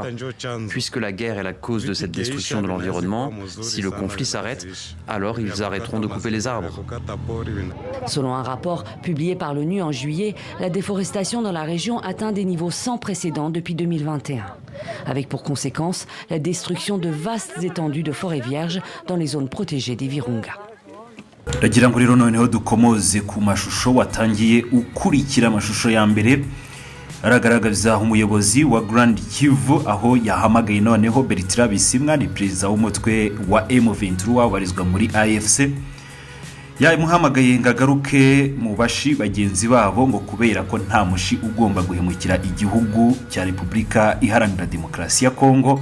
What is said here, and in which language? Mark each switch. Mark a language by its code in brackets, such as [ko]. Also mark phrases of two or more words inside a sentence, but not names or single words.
[fr] Puisque la guerre est la cause de cette destruction de l'environnement, si le conflit s'arrête, alors ils arrêteront de couper les arbres. Selon un rapport publié par l'ONU en juillet, la déforestation dans la région atteint des niveaux sans précédent depuis 2021. Avec pour conséquence la destruction de vastes étendues de forêts vierges dans les zones protégées des Virunga. [rw] Ndagira ngo rero noneho dukomoze ku mashusho watangiye ukurikira amashusho ya mbere aragaragaza umuyobozi wa Grand Kivu aho yahamagaye noneho Bertrand Bisimwa ni perezida w'umutwe wa M23 wabarizwa muri AFC yamuhamagaye ngagaruke mu bashi bagenzi babo ngo kubera ko nta mushi ugomba guhemukira igihugu cya Repubulika Iharanira Demokarasi ya Kongo.